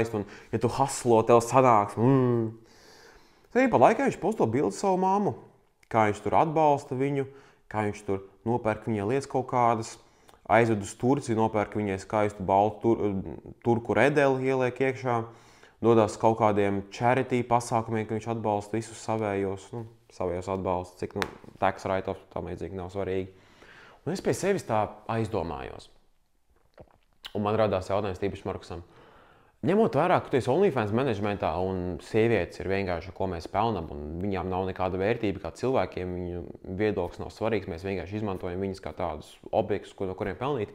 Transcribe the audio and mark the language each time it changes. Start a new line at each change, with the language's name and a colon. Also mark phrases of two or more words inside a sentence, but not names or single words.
Latvian: Un ja tu haslo, tev sanāks. Tad arī pa laikā viņš posto bildi savu māmu, kā viņš tur atbalsta viņu, kā viņš tur nopērk viņai lietas kaut kādas, aizved uz Turciju, nopērk viņai skaistu baltu turku redeli ieliek iekšā, dodās kaut kādiem charity pasākumiem, ka viņš atbalsta visus savējos atbalsta, cik
English: tax write-off,
Latvian: tam līdzīgi nav svarīgi. Un es pie sevis tā aizdomājos. Un man radās jautājums tīpaši Markusam. Ņemot vērā, ka tu esi OnlyFans managementā un sievietes ir vienkārši, ko mēs pelnam, un viņām nav nekāda vērtība kā cilvēkiem, viņu viedoklis nav svarīgs, mēs vienkārši izmantojam viņus kā tādus objektus, no kuriem pelnīt.